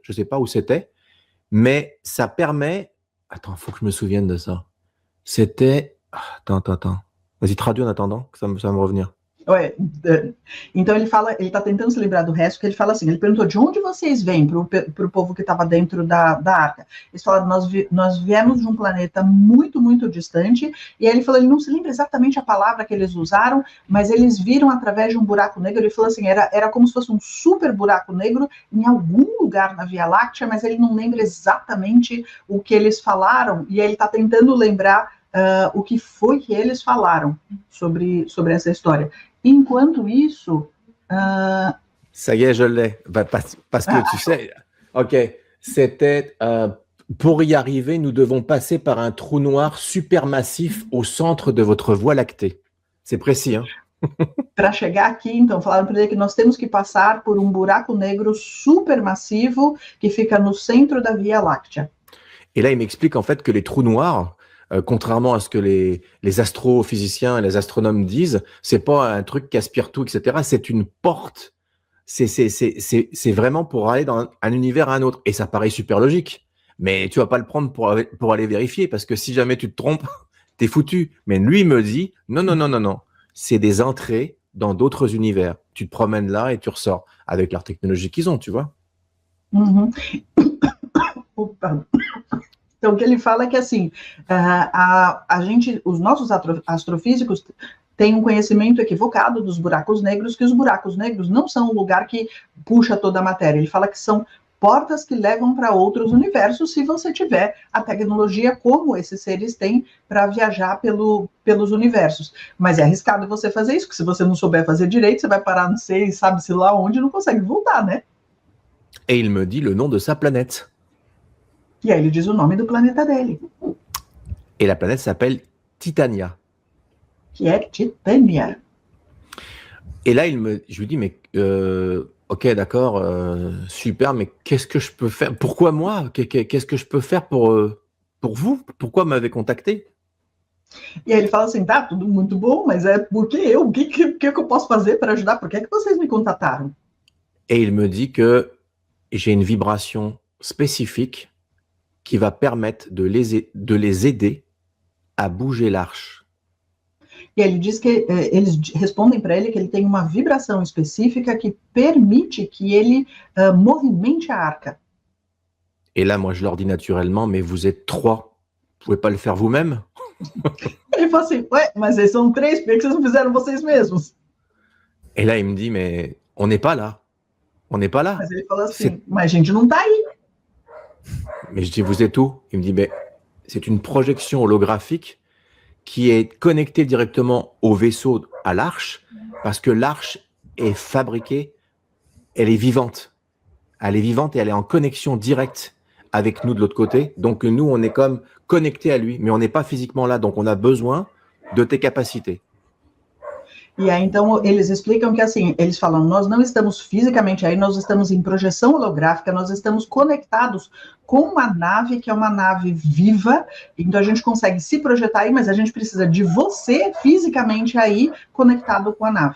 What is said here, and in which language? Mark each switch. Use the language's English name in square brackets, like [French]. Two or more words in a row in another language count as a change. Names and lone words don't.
[French] Je ne sais pas où c'était, mais ça permet... Attends, il faut que je me souvienne de ça. C'était... Attends. Vas-y, traduis en attendant, que ça va me revenir. [Portuguese] Ué, então ele fala, ele está tentando se lembrar do resto, que ele fala assim, ele perguntou de onde vocês vêm para o povo que estava dentro da arca. Eles falaram, nós viemos de um planeta muito, muito distante, e aí ele falou, ele não se lembra exatamente a palavra que eles usaram, mas eles viram através de um buraco negro, ele falou assim, era como se fosse um super buraco negro em algum lugar na Via Láctea, mas ele não lembra exatamente o que eles falaram, e aí ele está tentando lembrar o que foi que eles falaram sobre essa história. Enquanto isso... [French] Ça y est, je l'ai. Parce que tu sais, ok, c'était pour y arriver, nous devons passer par un trou noir supermassif au centre de votre Voie lactée. C'est précis, hein? [Portuguese] Para chegar aqui, então, falaram para ele que nós temos que passar por um buraco negro supermassivo que fica no centro da Via Láctea. [French] Et là, il m'explique en fait que les trous noirs, contrairement à ce que les astrophysiciens et les astronomes disent, c'est pas un truc qui aspire tout, etc. C'est une porte. C'est vraiment pour aller dans un univers à un autre. Et ça paraît super logique. Mais tu vas pas le prendre pour aller vérifier, parce que si jamais tu te trompes, t'es foutu. Mais lui me dit, non. C'est des entrées dans d'autres univers. Tu te promènes là et tu ressors avec leur technologie qu'ils ont, tu vois. Oh, pardon. [Portuguese] Então, o que ele fala é que, assim, os nossos astrofísicos têm um conhecimento equivocado dos buracos negros, que os buracos negros não são um lugar que puxa toda a matéria. Ele fala que são portas que levam para outros universos, se você tiver a tecnologia como esses seres têm para viajar pelos universos. Mas é arriscado você fazer isso, porque se você não souber fazer direito, você vai parar, não sei, sabe-se lá onde, não consegue voltar, né? [French] Et il me dit le nom de sa planète. [Portuguese] E aí ele diz o nome do planeta dele. [French] Et la planète s'appelle Titania. [Portuguese] Que é Titânia. [French] Et là, je lui dis, mais ok, d'accord, super, mais qu'est-ce que je peux faire? Pourquoi moi? Qu'est-ce que je peux faire pour vous? Pourquoi m'avez contacté? [Portuguese] E aí ele fala assim, tá, tudo muito bom, mas é porque eu? O que eu posso fazer para ajudar? Por que vocês me contataram? [French] Et il me dit que j'ai une vibration spécifique qui va permettre de les aider à bouger l'arche. [Portuguese] E ele diz que eles respondem para ele que ele tem uma vibração específica que permite que ele movimente a arca. [French] Et là, moi, je leur dis naturellement, mais vous êtes 3, vous pouvez pas le faire vous-même? [Portuguese] Ele fala assim, ué, mas eles são 3, por que vocês não fizeram vocês mesmos? [French] Et là, il me dit, mais on n'est pas là. On n'est pas là. [Portuguese] Mas ele fala assim, mas a gente não tá aí. [French] Mais je dis, vous êtes où? Il me dit, mais c'est une projection holographique qui est connectée directement au vaisseau, à l'arche, parce que l'arche est fabriquée, elle est vivante. Elle est vivante et elle est en connexion directe avec nous de l'autre côté. Donc nous, on est comme connectés à lui, mais on n'est pas physiquement là. Donc on a besoin de tes capacités. [Portuguese] E aí, então, eles explicam que, assim, eles falam, nós não estamos fisicamente aí, nós estamos em projeção holográfica, nós estamos conectados com uma nave, que é uma nave viva, então a gente consegue se projetar aí, mas a gente precisa de você fisicamente aí, conectado com a nave.